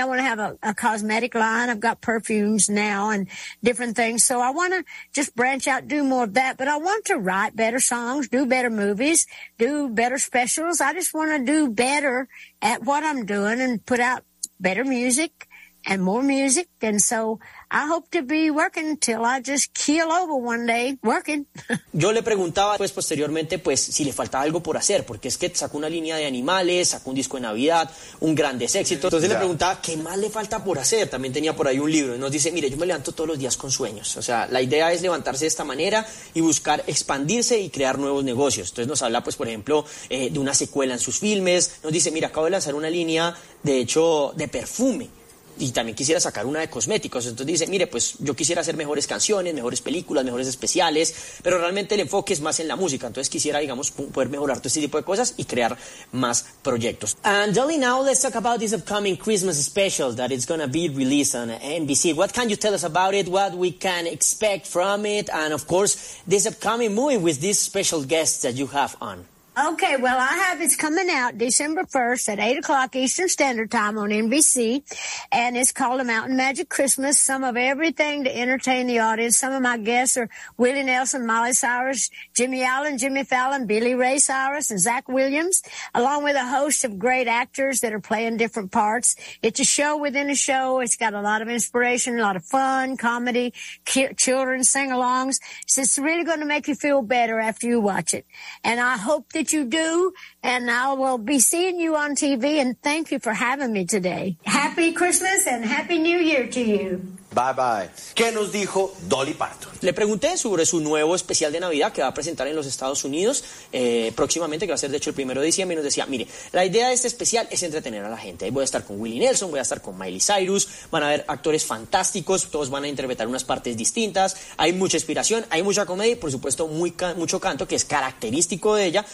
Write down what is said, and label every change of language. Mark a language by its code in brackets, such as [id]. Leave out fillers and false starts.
[en] I want to have a cosmetic line. I've got perfumes now and different things. So I want to just branch out, do more of that. But I want to write better songs, do better movies, do better specials. I just want to do better at what I'm doing and put out better music and more music. And so I hope to be working till I just keel over one day working. [es] Yo le preguntaba pues posteriormente pues si le faltaba algo por hacer, porque es que sacó una línea de animales, sacó un disco de Navidad, un grandes éxitos. Entonces le preguntaba qué más le falta por hacer. También tenía por ahí un libro. Y nos dice, mire, yo me levanto todos los días con sueños. O sea, la idea es levantarse de esta manera y buscar expandirse y crear nuevos negocios. Entonces nos habla pues, por ejemplo, de una secuela en sus filmes. Nos dice, mira, acabo de lanzar una línea, de hecho, de perfume. Y también quisiera sacar una de cosméticos. Entonces dice, mire, pues yo quisiera hacer mejores canciones, mejores películas, mejores especiales, pero realmente el enfoque es más en la música. Entonces quisiera, digamos, poder mejorar todo este tipo de cosas y crear más proyectos. [en] And Dolly, now let's talk about this upcoming Christmas special that is going to be released on NBC. What can you tell us about it? What we can expect from it? And of course, this upcoming movie with these special guests that you have on. Okay, well, I have it's coming out December 1st at 8 o'clock Eastern Standard Time on NBC, and it's called A Mountain Magic Christmas, some of everything to entertain the audience. Some of my guests are Willie Nelson, Miley Cyrus, Jimmy Allen, Jimmy Fallon, Billy Ray Cyrus, and Zach Williams, along with a host of great actors that are playing different parts. It's a show within a show. It's got a lot of inspiration, a lot of fun, comedy, children's sing-alongs. So it's really going to make you feel better after you watch it, and I hope that that you do, and I will be seeing you on TV, and thank you for having me today. Happy Christmas and Happy New Year to you. Bye bye. [es] ¿Qué nos dijo Dolly Parton? Le pregunté sobre su nuevo especial de Navidad que va a presentar en los Estados Unidos próximamente, que va a ser de hecho el 1 de diciembre, y nos decía, mire, la idea de este especial es entretener a la gente. Ahí voy a estar con Willie Nelson, voy a estar con Miley Cyrus, van a haber actores fantásticos, todos van a interpretar unas partes distintas, hay mucha inspiración, hay mucha comedia y por supuesto mucho canto, que es característico de ella.